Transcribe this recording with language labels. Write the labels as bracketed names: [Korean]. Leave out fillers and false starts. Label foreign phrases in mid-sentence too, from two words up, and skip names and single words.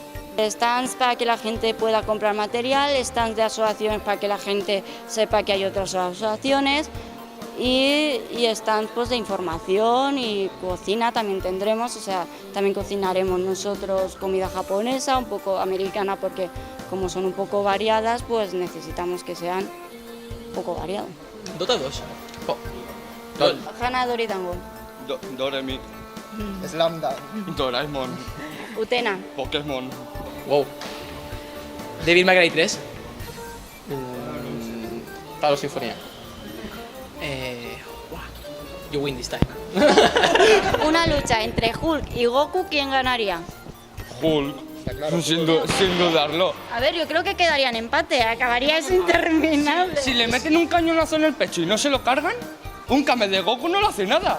[Spanish] Stands para que la gente pueda comprar material, stands de asociaciones para que la gente sepa que hay otras asociaciones, y stands pues de información, y cocina también tendremos, o sea, también cocinaremos nosotros comida japonesa, un poco americana, porque como son un poco variadas, pues necesitamos que sean un poco variados. Dotados. Hana Doridango. Doremi. Slamda. Doraemon. Utena. Pokémon. Wow. Devil May Cry 3. Pablo Sinfonía. [English] You win this time. [Spanish] Una lucha entre Hulk y Goku, ¿quién ganaría? Hulk. Sin dudarlo. A ver, yo creo que quedaría en empate, acabaría eso interminable. Si le meten un cañonazo en el pecho y no se lo cargan, un Kame de Goku no le hace nada.